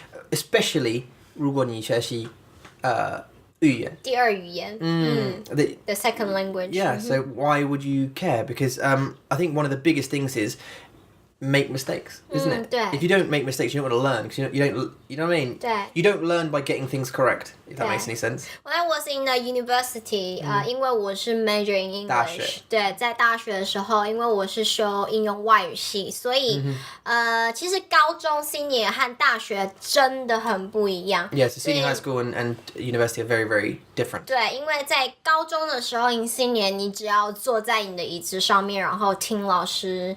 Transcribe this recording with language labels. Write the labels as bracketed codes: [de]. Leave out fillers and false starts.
[en] Especially [zh] 如果你学习语言。第二语言。 [en] The second language. Yeah, so why would you care? Because I think one of the biggest things is make mistakes, isn't it? [zh] 对。 [en] If you don't make mistakes, you don't want to learn, because you know what I mean? [zh] 对。 [en] You don't learn by getting things correct. if that makes any sense. When I was in the university, [zh] 因为我是 [en] major in English， [zh] 对，在大学的时候，因为我是修应用外语系，所以其实高中 senior 和大学真的很不一样。 [en] Yes, senior high school and university are very, very different. [zh] 对，因为在高中的时候 in senior 你只要坐在你的椅子上面，然后听老师。